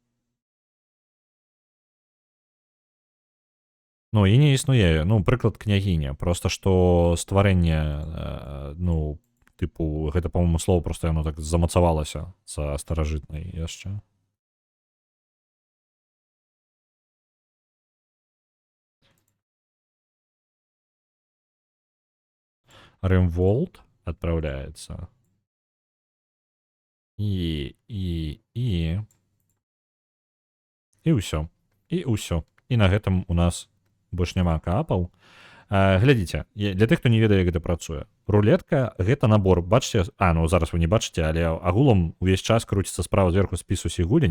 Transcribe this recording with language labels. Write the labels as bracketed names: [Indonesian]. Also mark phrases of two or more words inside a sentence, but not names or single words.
[Belarusian] Ну, і не існуе. Ну, прыклад княгіня. Просто што стварэнне, ну, тыпу, гэта, па-моему, слово просто яно так замацавалася за старажытнай яшчэ. [Russian] Римворld отправляется. [Belarusian] И ўсё. І ўсё. І на гэтым у нас больш няма каапаў. Глядзіце, для тых, хто не ведае, як гэта працуе. Рулетка — гэта набор. Бачыце? Ну зараз вы не бачыце, але агулам увесь час круціцца справа зверху спіс усіх гулень.